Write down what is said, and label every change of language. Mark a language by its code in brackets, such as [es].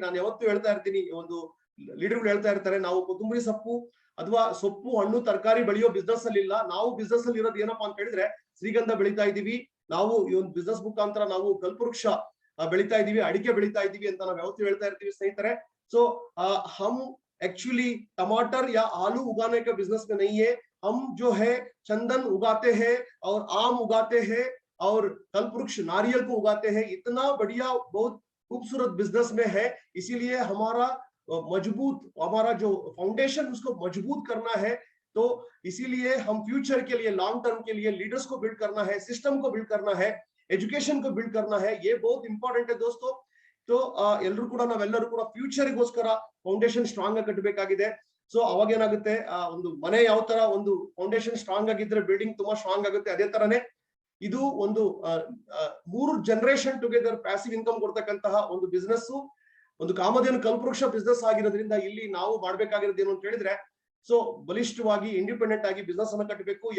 [kn] ನಾನು ಯಾವತ್ತೂ ಹೇಳ್ತಾ ಇರ್ತೀನಿ, ಒಂದು ಲೀಡರ್ಗಳು ಹೇಳ್ತಾ ಇರ್ತಾರೆ, ನಾವು ಕೊತ್ತಂಬರಿ ಸೊಪ್ಪು ಅಥವಾ ಸೊಪ್ಪು ಹಣ್ಣು ತರಕಾರಿ ಬೆಳೆಯೋ ಬಿಸ್ನೆಸ್ ಅಲ್ಲಿ ಇಲ್ಲ. ನಾವು ಬಿಸ್ನೆಸ್ ಅಲ್ಲಿ ಇರೋದು ಏನಪ್ಪಾ ಅಂತ ಹೇಳಿದ್ರೆ ಶ್ರೀಗಂಧ ಬೆಳಿತಾ ಇದೀವಿ ನಾವು. ಈ ಒಂದು ಬಿಸ್ನೆಸ್ ಮುಖಾಂತರ ನಾವು ಕಲ್ಪವೃಕ್ಷ ಬೆಳಿತಾ ಇದೀವಿ, ಅಡಿಕೆ ಬೆಳಿತಾ ಇದೀವಿ ಅಂತ ನಾವು ಯಾವತ್ತೂ ಹೇಳ್ತಾ ಇರ್ತೀವಿ ಸ್ನೇಹಿತರೆ. [hi] ಸೊ हम एक्चुअली टमाटर या आलू उगाने का बिजनेस में नहीं है. हम जो है चंदन उगाते हैं और आम उगाते हैं और कल्पवृक्ष नारियल को उगाते हैं. इतना बढ़िया बहुत खूबसूरत बिजनेस में है. इसीलिए हमारा मजबूत, हमारा जो फाउंडेशन उसको मजबूत करना है. तो इसीलिए हम फ्यूचर के लिए, लॉन्ग टर्म के लिए लीडर्स को बिल्ड करना है, सिस्टम को बिल्ड करना है, एजुकेशन को बिल्ड करना है. ये बहुत इंपॉर्टेंट है दोस्तों. [kn] तो ಎಲ್ಲರೂ ಕೂಡ ನಾವೆಲ್ಲರೂ ಕೂಡ ಫ್ಯೂಚರ್ ಗೋಸ್ಕರ ಫೌಂಡೇಶನ್ ಸ್ಟ್ರಾಂಗ್ ಆಗಿ ಕಟ್ಟಬೇಕಾಗಿದೆ. ಸೊ ಅವಾಗ ಏನಾಗುತ್ತೆ, ಒಂದು ಮನೆ ಯಾವ ತರ ಒಂದು ಫೌಂಡೇಶನ್ ಸ್ಟ್ರಾಂಗ್ ಆಗಿದ್ರೆ ಬಿಲ್ಡಿಂಗ್ ತುಂಬಾ ಸ್ಟ್ರಾಂಗ್ ಆಗುತ್ತೆ. ಅದೇ ತರನೇ ಇದು ಒಂದು 3 ಜನರೇಷನ್ ಟುಗೆದರ್ ಪ್ಯಾಸಿವ್ ಇನ್ಕಮ್ ಕೊಡ್ತಕ್ಕಂತಹ ಒಂದು ಬಿಸ್ನೆಸ್, ಒಂದು ಕಾಮಧೇನು ಕಲ್ಪವೃಕ್ಷ ಬಿಸ್ನೆಸ್ ಆಗಿರೋದ್ರಿಂದ ಇಲ್ಲಿ ನಾವು ಮಾಡ್ಬೇಕಾಗಿರೋದು ಏನು ಅಂತ ಹೇಳಿದ್ರೆ, ಸೊ ಬಲಿಷ್ಠವಾಗಿ ಇಂಡಿಪೆಂಡೆಂಟ್ ಆಗಿ ಬಿಸ್ನೆಸ್ ಅನ್ನ ಕಟ್ಟಬೇಕು.